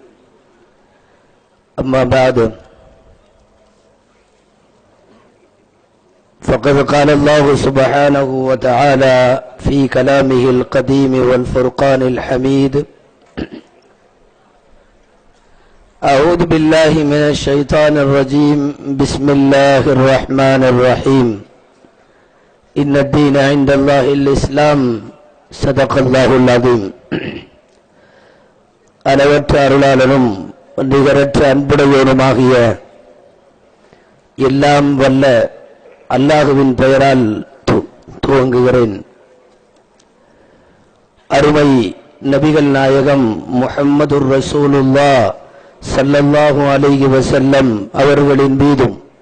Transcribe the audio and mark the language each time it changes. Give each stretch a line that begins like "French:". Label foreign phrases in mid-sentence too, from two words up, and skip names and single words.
Arabic: أما بعد فقد قال الله سبحانه وتعالى في كلامه القديم والفرقان الحميد: أعوذ بالله من الشيطان الرجيم. بسم الله الرحمن الرحيم. إن الدين عند الله الإسلام. صدق الله العظيم.
Tamil: அளவற்ற அருளாளனும் நிகரற்ற அன்புடையோனுமாகிய எல்லாம் வல்ல அல்லாஹுவின் பெயரால் துவங்குகிறேன். அருமை நபிகள் நாயகம்
Arabic: محمد رسول الله صلى الله عليه وسلم
Tamil: அவர்களின் மீதும்